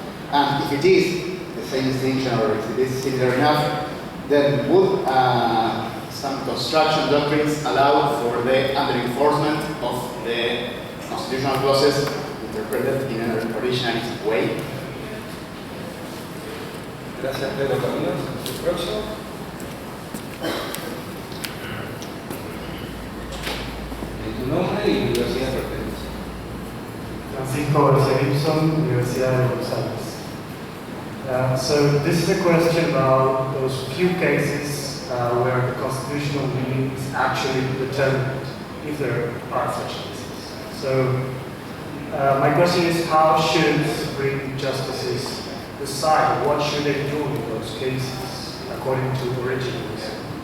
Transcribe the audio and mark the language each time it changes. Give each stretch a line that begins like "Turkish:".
English: And if it is the same distinction, or if it is similar enough, then would some construction doctrines allow for the under-enforcement of the constitutional clauses interpreted in an originalist way?
Spanish: Gracias, Pedro Caminos. ¿El próximo? nombre y universidad de referencia. Francisco Gibson, Universidad de Buenos Aires.
English: So this is a question about those few cases where the constitutional meaning is actually determined, if there are such cases. So my question is, how should Supreme Justices decide what should they do in those cases according to originalism?